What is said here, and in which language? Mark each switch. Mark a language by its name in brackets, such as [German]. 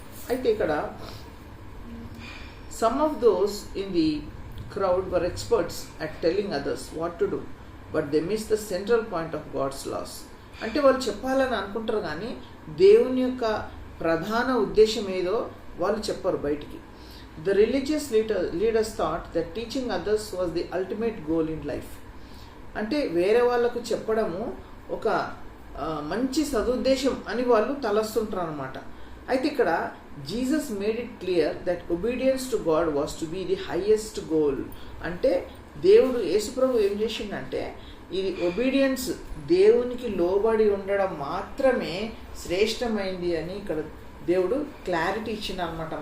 [Telugu] అయితే ఇక్కడ [English] some of those in the crowd were experts at telling others what to do, but they missed the central point of God's laws. [Telugu] అంటే వాళ్ళు చెప్పాలని అనుకుంటారు కానీ దేవుని యొక్క ప్రధాన ఉద్దేశం ఏదో వాళ్ళు చెప్పరు బయటికి. [English] The religious leaders thought that teaching others was the ultimate goal in life. [Telugu] అంటే వేరే వాళ్ళకు చెప్పడము ఒక మంచి సదుద్దేశం అని వాళ్ళు తలస్తుంటారు అనమాట. అయితే ఇక్కడ [English] Jesus made it clear that obedience to God was to be the highest goal. [Telugu] అంటే దేవుడు యేసుప్రభు ఏం చేసిండంటే ఇది ఒబీడియన్స్ దేవునికి లోబడి ఉండడం మాత్రమే శ్రేష్టమైంది అని ఇక్కడ దేవుడు క్లారిటీ ఇచ్చిండు అనమాట.